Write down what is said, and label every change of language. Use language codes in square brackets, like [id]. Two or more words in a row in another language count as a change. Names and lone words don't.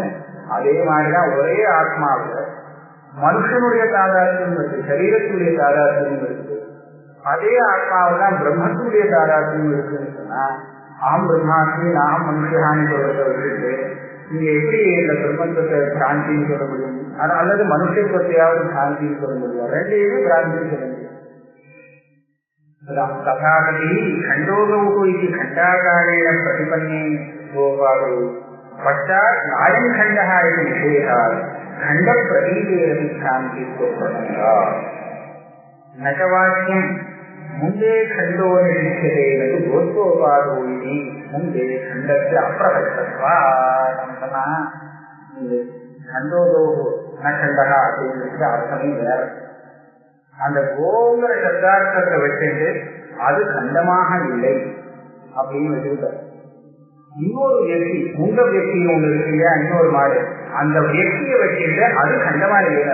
[ta] அதே மாதிரிதான் ஒரே ஆத்மாவுல மனுஷனுடைய தாதாத்மியம் இருக்கு, சரீரத்துடைய தாதாத்மியம் இருக்கு. அதே ஆத்மாவில் தான் பிரம்மத்துடைய தாதாத்மியம் இருக்குன்னு சொன்னா [sa] अहं ब्रह्मास्मि [ta] நாம் மனுஷான்னு சொல்றத வச்சுட்டு நீங்க எப்படி இந்த பிரம்மத்துவத்தை பிராந்தின்னு சொல்ல முடியும்? அல்லது மனுஷத்துவத்தையாவது பிராந்தின்னு சொல்ல முடியும்? ரெண்டையுமே பிராந்தின்னு சொல்ல முடியும். [sa] तथापि खंडोगौ इति खंडाकारेण प्रतिपन्ने गोपादौ पश्चात् नायं खंडः इति विशेषात् खंड प्रतीकेरपि भ्रान्तिः न च वाक्यं मुंडे खंडो निरीक्ष्यते न तु गोत्रोपादौ इति मुंडे खंडस्य अप्रकटत्वात्. खंडोगौ न खंडः [ta] அப்படிங்கிறது அர்த்தமே வேற. அந்த கோங்கிற சப்தார்த்தத்தை வச்சுட்டு அது கண்டமாக இல்லை அப்படின்னு வச்சுக்கிட்டார். இன்னொரு வியக்தி, உங்க வியக்தின்னு ஒண்ணு இருக்கு இல்லையா, இன்னொரு மாடு, அந்த வியக்தியை வச்சுட்டு அது கண்டமா இல்லை.